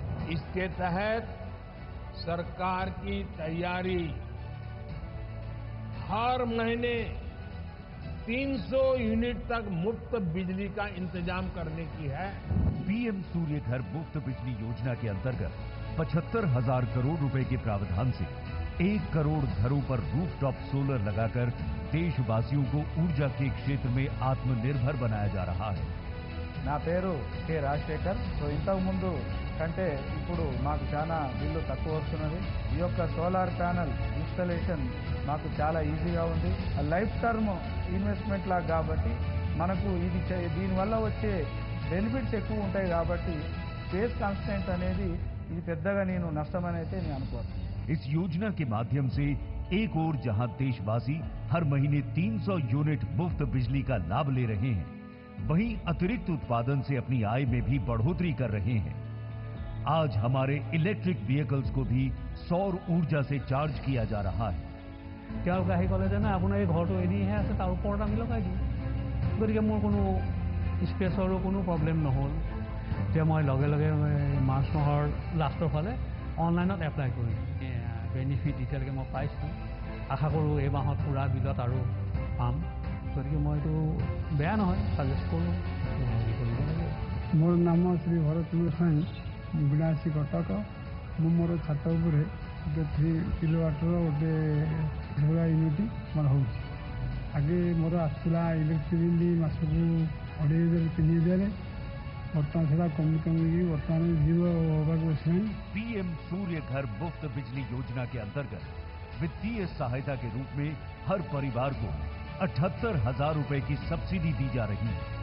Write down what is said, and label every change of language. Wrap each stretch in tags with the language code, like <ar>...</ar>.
<hi>इसके तहत सरकार की तैयारी हर महीने 300 यूनिट तक मुफ्त बिजली का इंतजाम करने की है। पीएम सूर्य घर मुफ्त बिजली योजना के अंतर्गत 75,000 करोड़ रुपए के प्रावधान से 1 करोड़ घरों पर रूफटॉप सोलर लगाकर देशवासियों को ऊर्जा के क्षेत्र में आत्मनिर्भर बनाया जा रहा है।</hi> <te>నా పేరు కె రాజశేఖర్. ఇంతకు ముందు కంటే ఇప్పుడు మాకు చాలా బిల్లు తక్కువ వస్తున్నది. ఈ యొక్క సోలార్ ప్యానెల్ ఇన్స్టాలేషన్ మాకు చాలా ఈజీగా ఉంది. లైఫ్ టర్మ్ ఇన్వెస్ట్మెంట్ లాగా కాబట్టి మనకు ఇది దీనివల్ల వచ్చే బెనిఫిట్స్ ఎక్కువ ఉంటాయి కాబట్టి స్పేస్ కాన్స్టెంట్ అనేది ఇది పెద్దగా నేను నష్టమని అయితే నేను అనుకోను.</te> <hi>इस योजना के माध्यम से एक ओर जहां देशवासी हर महीने 300 यूनिट मुफ्त बिजली का लाभ ले रहे हैं, वहीं अतिरिक्त उत्पादन से अपनी आय में भी बढ़ोतरी कर रहे हैं। आज हमारे इलेक्ट्रिक व्हीकल्स को भी सौर ऊर्जा से चार्ज किया जा रहा है।</hi> <as>তেওঁলোকে আহি ক'লে যে না আপোনাৰ এই ঘৰটো এনেইহে আছে, তাৰ ওপৰত আমি লগাই দিওঁ। গতিকে মোৰ কোনো স্পেচৰো কোনো প্ৰব্লেম নহ'ল। এতিয়া মই লগে লগে মাৰ্চ মাহৰ লাষ্টৰ ফালে অনলাইনত এপ্লাই কৰিম। বেনিফিট এতিয়ালৈকে মই পাইছোঁ। আশা কৰোঁ এই মাহত পূৰা বিলত আৰু পাম। গতিকে মই এইটো বেয়া নহয়, ছাজেষ্ট কৰোঁ কৰিব লাগে।</as> <or>ମୋର ନାମ ଶ୍ରୀ ଭରତଚନ୍ଦ୍ର ସ୍ୱାଇଁ, ବିଳାସୀ କଟକ। ମୁଁ ମୋର ଛାତ ଉପରେ ଗୋଟେ 3 କିଲୋୱାଟ୍ର ଗୋଟେ ସୋଲାର ୟୁନିଟ୍ ମୋର ହେଉଛି। ଆଗେ ମୋର ଆସୁଥିଲା ଇଲେକ୍ଟ୍ରିକ୍ ବିଲ୍ ମାସକୁ 2,500-3,000। वर्तमान सेटा कमी कमी वर्तमान 0 होगा।</or> <hi>पीएम सूर्य घर मुफ्त बिजली योजना के अंतर्गत वित्तीय सहायता के रूप में हर परिवार को 78,000 रुपए की सब्सिडी दी जा रही है।</hi>